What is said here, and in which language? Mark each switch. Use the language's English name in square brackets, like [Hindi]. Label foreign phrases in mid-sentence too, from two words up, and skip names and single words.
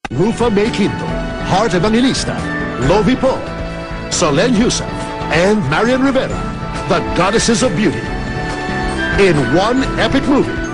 [English] Mufa May Quinto, Heart Evangelista, Lovie Poe, Solenn Heussaff, and Marian Rivera, the Goddesses of Beauty, in one epic movie.